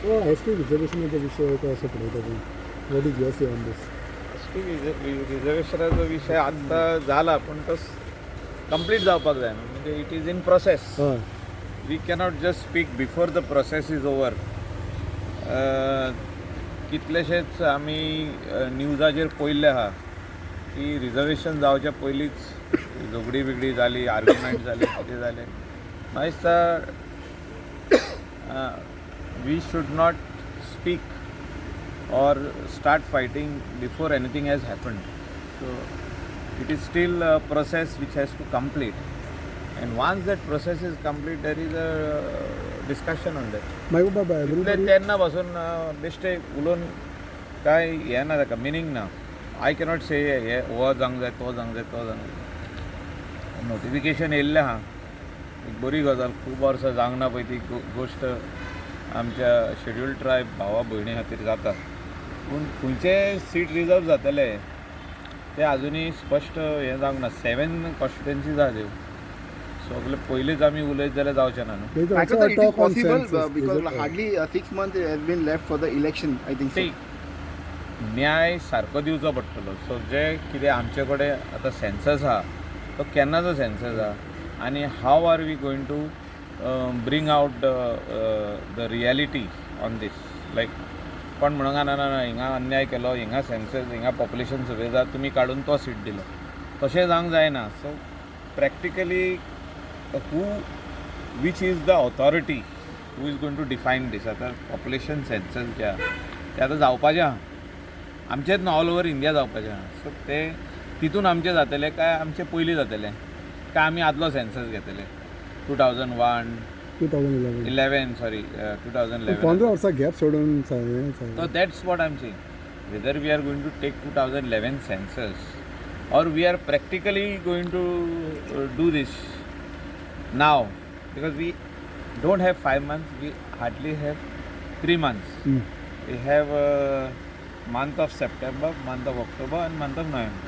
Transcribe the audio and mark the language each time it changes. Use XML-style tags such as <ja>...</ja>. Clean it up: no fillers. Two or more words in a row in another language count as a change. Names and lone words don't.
<kok>एसटी रिजर्वेशनाचा विषय कसं पडतो तुम्ही?</kok> <en>What is your say on this?</en> <kok>एसटी रिजर्वेशनाचो विषय आत्ता झाला पण तो कंप्लीट जावपाक जाय न्हू.</kok> <en>म्हणजे It is in process.</en> <kok>हय</kok> <en>We cannot just speak before the process is over.</en> <kok>कितलेशेच आमी न्यूजाचेर पळयल्ले आहा की रिजर्वेशन जावच्या पयलींच झगडी बिगडी जाली, आर्ग्युमेंट जाली, कितें जालें. म्हाका दिसता</kok> <en>We should not speak or start fighting before anything has happened. So it is still a process which has to complete, and once that process is complete there is a discussion on that.</en> <kok>मागीर बाबा तितले तेन्ना पासून बेश्टे उलोवन काय हें ना ताका मिनींग ना.</kok> <en>I cannot say</en> <kok>हे हो जावंक जाय, तो जावंक जाय, तो जावंक जाय. नोटिफिकेशन येयल्लें आहा, एक बरी गजाल. खूब वर्सां जावंक ना पळय ती गोश्ट आमच्या</kok> <en>scheduled tribe</en> <kok>भावा भयणी खातीर जाता. पूण खंयचे सीट रिजर्व जातले ते आजुनी स्पश्ट हें जावंक ना. 7 कॉन्स्टिट्युएन्सीज आहा त्यो. सगळे पयलींच आमी उलयत जाल्यार जावचें ना न्हू.</kok> <en>I thought that it is possible because hardly 6 months has been left for the election, I think so.</en> <kok>न्याय सारको दिवचो पडटलो. सो जे कितें आमचे कडेन आतां सेन्सस आहा तो केन्नाचो सेन्सस आहा, आनी</kok> <en>How are we going to bring out the reality on this.</en> <kok>लायक कोण म्हणूंक ना ना हिंगा अन्याय केलो, हिंगा सेन्सस, हिंगा</kok> <en>population survey</en> <kok>जाता, तुमी काडून तो सीट दिलो, तशें जावंक जायना.</kok> <en>So practically who which is the authority who is going to define this.</en> <kok>आतां</kok> <en>population census</en> <kok>जे आहा तें आतां जावपाचें आहा, आमचेच न्हू,</kok> <en>all over India</en> <kok>जावपाचें आहा. सो ते तितून आमचें जातलें काय आमचें पयलीं जातलें काय आमी आदलो सेन्सस घेतले 2001 2011 सॉरी 2011. 15 वर्सां गॅप सोडून</kok> <en>So that's what I'm saying. Whether we are going to take 2011 census or we are practically going to do this now, because we don't have 5 months, we hardly have 3 months. We have month of September, month of October and month of November.</en>